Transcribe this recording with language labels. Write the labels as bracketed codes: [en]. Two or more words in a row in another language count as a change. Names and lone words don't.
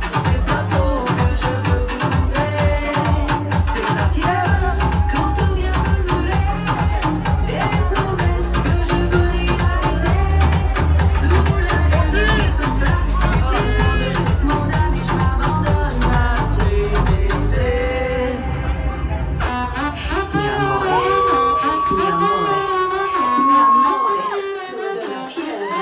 [fr] C'est ta peau que je veux goûter. C'est la tienne quand tout vient de brûler. Des promesses que je veux réaliser. Sous la lune qui se flatte, tu confonds de toute mon âme et je m'abandonne à tes baisers. [it] Mi amore, mi amore, mi amore, [fr] tu me donnes la fièvre.